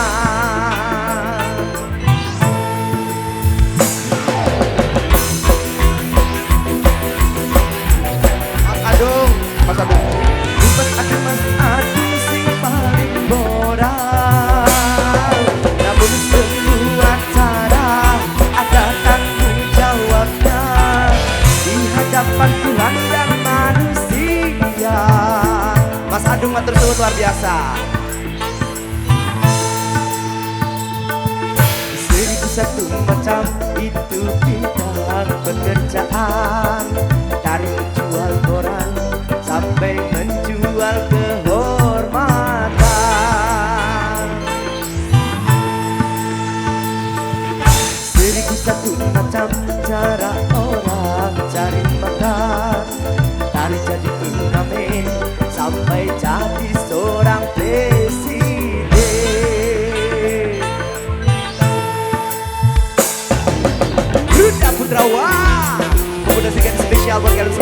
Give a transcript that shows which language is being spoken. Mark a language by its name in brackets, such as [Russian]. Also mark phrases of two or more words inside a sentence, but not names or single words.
[Javanese] Mas Adung, Mas Adung sing paling moral. [Indonesian] Namun semua cara ada tanggung jawabnya di hadapan Tuhan dan manusia. [Javanese] Mas Adung matur suwun [Indonesian] luar biasa. Seribu satu macam itu bidang pekerjaan, dari menjual koran sampai menjual kehormatan. Seribu satu macam cara orang cari makan, dari jadi pengamen sampai jadi seorang presiden. Duda Putrawan, pemuda sekian spesial buat